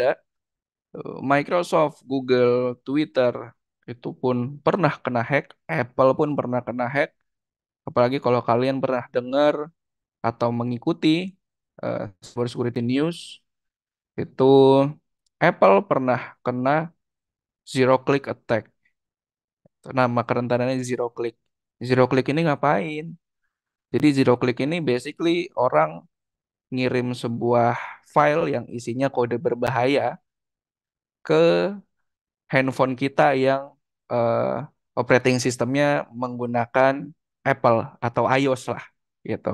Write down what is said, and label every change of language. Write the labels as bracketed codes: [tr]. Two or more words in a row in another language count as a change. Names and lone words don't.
[id] Microsoft, Google, Twitter itu pun pernah kena hack, Apple pun pernah kena hack. Apalagi kalau kalian pernah dengar atau mengikuti [en] cyber security news, [id] itu Apple pernah kena [en] zero click attack. [id] Nama kerentanannya [en] zero click. Zero click [id] ini ngapain? Jadi [en] zero click [id] ini basically orang ngirim sebuah file yang isinya kode berbahaya ke handphone kita yang operating sistemnya menggunakan Apple atau iOS lah gitu.